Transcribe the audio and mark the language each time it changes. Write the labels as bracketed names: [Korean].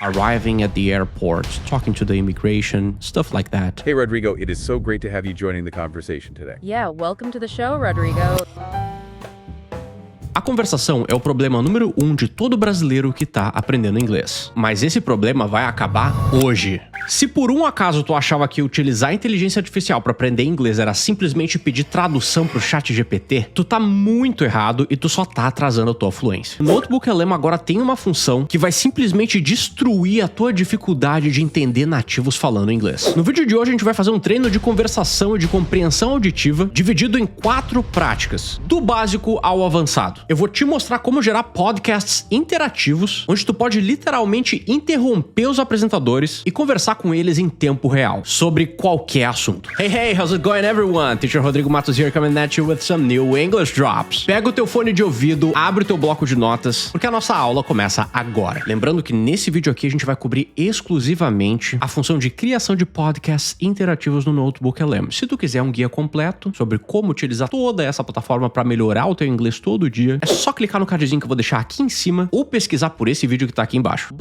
[English] arriving at the airport, talking to the immigration, stuff like that. Hey, Rodrigo, it is so great to have you joining the conversation today. Yeah, welcome to the show, Rodrigo. [Portuguese] A conversação é o problema número 1 de todo brasileiro que tá aprendendo inglês. Mas esse problema vai acabar hoje. Se por um acaso tu achava que utilizar a inteligência artificial para aprender inglês era simplesmente pedir tradução pro ChatGPT, tu tá muito errado e tu só tá atrasando a tua fluência. O Notebook LM agora tem uma função que vai simplesmente destruir a tua dificuldade de entender nativos falando inglês. No vídeo de hoje a gente vai fazer um treino de conversação e de compreensão auditiva dividido em 4 práticas, do básico ao avançado. Eu vou te mostrar como gerar podcasts interativos, onde tu pode literalmente interromper os apresentadores e conversar com eles em tempo real, sobre qualquer assunto. [English] Hey, how's it going everyone? Teacher Rodrigo Matos here coming at you with some new English drops. [Portuguese] Pega o teu fone de ouvido, abre o teu bloco de notas, porque a nossa aula começa agora. Lembrando que nesse vídeo aqui a gente vai cobrir exclusivamente a função de criação de podcasts interativos no Notebook LM. Se tu quiser um guia completo sobre como utilizar toda essa plataforma para melhorar o teu inglês todo dia, é só clicar no cardzinho que eu vou deixar aqui em cima ou pesquisar por esse vídeo que tá aqui embaixo.